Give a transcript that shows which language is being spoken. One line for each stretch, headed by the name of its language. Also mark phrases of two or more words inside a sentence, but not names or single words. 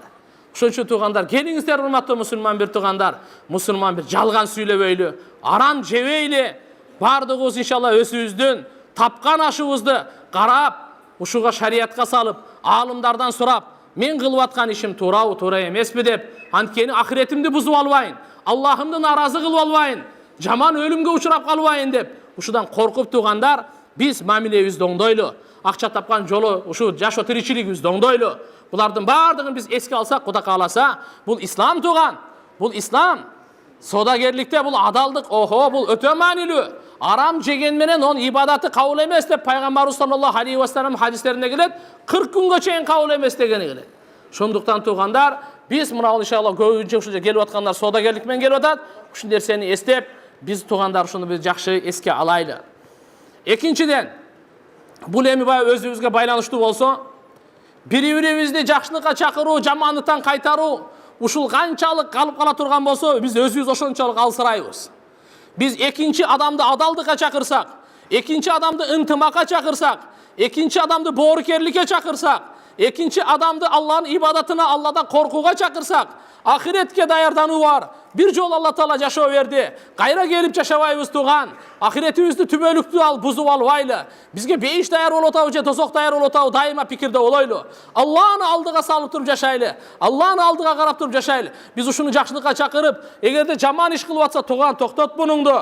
Kyrgyz: Ошон үчүн туугандар, келиңиздер урматтуу мусулман бир туугандар, мусулман бир жалган сүйлөбөйлү, арам жебейли, бардыгыбыз иншалла өзүбүздүн тапкан ашыбызды карап, ушуга шариатка салып, аалымдардан сурап, мен кылып аткан ишим туурабы, туура эмеспи деп, анткени ахиретимди бузуп албайын, Аллахымды наразы кылып албайын, жаман өлүмгө учурап калбайын деп, ушудан коркуп туугандар, биз мамилебизди оңдойлу, акча тапкан жолу, ушу жашоо тиричилигибизди оңдойлу. Булардын бардыгын биз эске алсак, Кудай кааласа, бул ислам тууган, бул ислам. Содагерликте бул адалдык, бул өтө маанилүү. Арам жеген менен он ибадаты кабыл эмес деп пайгамбарыбыз
Arabic: صلى الله عليه وسلم
Kyrgyz: хадистеринде келет, 40 күнгө чейин кабыл эмес дегени келет. Ошондуктан туугандар, биз мына иншалла көбүнчө ушул келип аткандар содагерлик менен келип атат. Ушул нерсени эстеп, биз туугандар ушуну биз жакшы эске алайлы. Экинчиден, бул эми өзүбүзгө байланыштуу болсо, бири-бирибизди жакшылыкка чакыруу, жамандыктан кайтаруу, ушул канчалык калып кала турган болсо, биз өзүбүз ошончолук алсырайбыз. Biz экинчи адамды адалдыкка чакырсак, экинчи адамды ынтымакка чакырсак, экинчи адамды боорукерликке чакырсак,
Kazakh: Екінші адамды Аллахның ибадатына, Алладан қорқуға шақырсақ, ақиретке даярдану бар.
Kyrgyz: Bir жол Алла Таала жашоо берди. Кайра келип жашабайбыз туган. Ахиретибизди түбөлүктүү ал бузуп албайлы. Бизге бейиш даяр болуп атабы же тозок даяр болуп атабы дайыма пикирде болойлу. Алланы алдыга салып туруп жашайлы. Алланы алдыга карап туруп жашайлы. Биз ушуну жакшылыкка чакырып, эгерде жаман иш кылып атса туган токтот мунуңду.